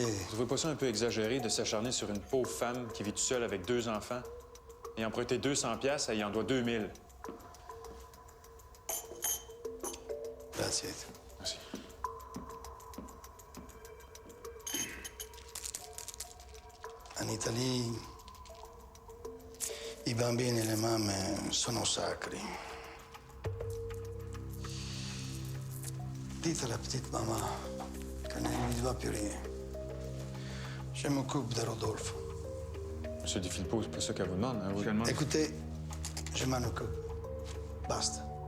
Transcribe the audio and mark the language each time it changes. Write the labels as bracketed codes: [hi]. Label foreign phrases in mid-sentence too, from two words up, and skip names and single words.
[fr] Vous trouvez pas ça un peu exagéré de s'acharner sur une pauvre femme qui vit toute seule avec 2 enfants? Et emprunter 200 piastres, elle y en doit 2000. [it] Grazie. [fr] Merci. En Italie, [it] i bambini e le mamme sono sacri. [fr] Dites à la petite maman qu'elle ne lui doit plus rien. Je m'occupe de Rodolphe. Monsieur Di Filippo, c'est pas ça qu'elle vous demande, hein? Vous lui demandez... Écoutez, je m'en occupe. Basta.